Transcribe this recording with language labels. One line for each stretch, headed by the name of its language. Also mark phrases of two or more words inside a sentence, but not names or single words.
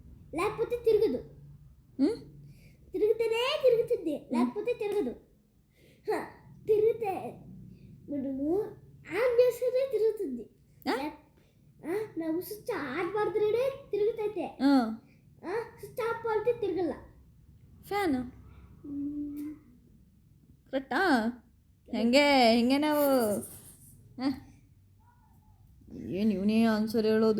Telugu: లేకపోతే తిరగదు. తిరుగుతుంది లేకపోతే తిరగదు. తిరిగితే మనము ఆన్ చేస్తేనే తిరుగుతుంది.
Kannada: ನಾವು
English: switch on
Kannada: ಮಾಡಿದ್ರೆ ತಿರುಗುತ್ತೈತೆ,
English: switch off
Kannada: ಮಾಡಿದ್ರೆ ತಿರುಗಲ್ಲ. ಫ್ಯಾನು ಕರೆಕ್ಟಾ? ಹೆಂಗೆ ನಾವು ಏನು ಇವನೇ ಆನ್ಸರ್ ಹೇಳೋದು.